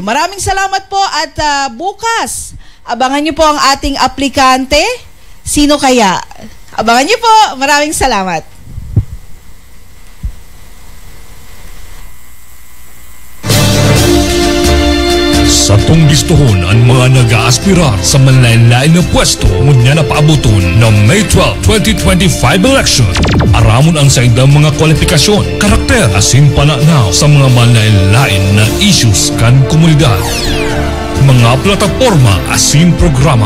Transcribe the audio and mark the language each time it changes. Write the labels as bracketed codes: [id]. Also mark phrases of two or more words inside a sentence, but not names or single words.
[tl] Maraming salamat po at bukas, abangan niyo po ang ating aplikante. Sino kaya? Abangan niyo po. Maraming salamat. [bik] Sa tunggistuhon ang mga nag-aaspirar sa manlain-lain na pwesto ngunya na paabuton ng May 12, 2025 election. Aramon ang sa indang mga kwalifikasyon, karakter asin pananaw sa mga manlain-lain na issues kan komunidad. Mga plataforma asin programa.